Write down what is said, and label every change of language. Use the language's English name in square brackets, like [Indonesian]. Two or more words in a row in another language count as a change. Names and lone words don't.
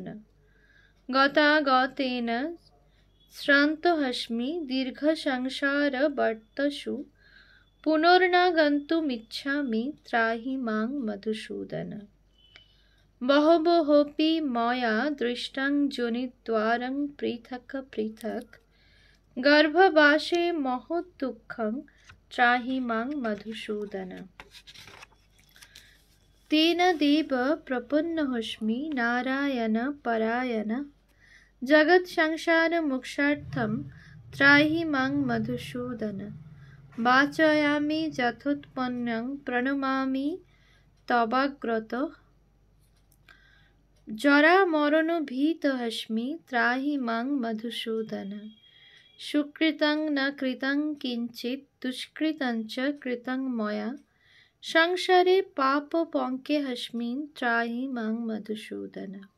[Sanskrit] গতাগতেন শ্রান্তহস্মি দীর্ঘসংসারবর্তসু পুনর্নাগন্তুমিচ্ছামি ত্রাহি মাং মধুসূদন। বহবোऽপি ময়া দৃষ্টং যোনিদ্বারং পৃথক পৃথক গর্ভবাসে মহদ্দুঃখং ত্রাহি মাং মধুসূদন। তেন দেব প্রপন্নহস্মি নারায়ণ পরায়ণ জগৎসংসারমোক্ষার্থং ত্রাহি মাং মধুসূদন। বাচয়ামি যথোৎপন্নং প্রণমামি তবাগ্রতঃ জরামরণভীতহস্মি ত্রাহি মাং মধুসূদন। সুকৃতং ন কৃতং কিঞ্চিৎ দুষ্কৃতং চ কৃতং ময়া সংসারে পাপপঙ্কেহস্মিন ত্রাহি মাং মধুসূদন।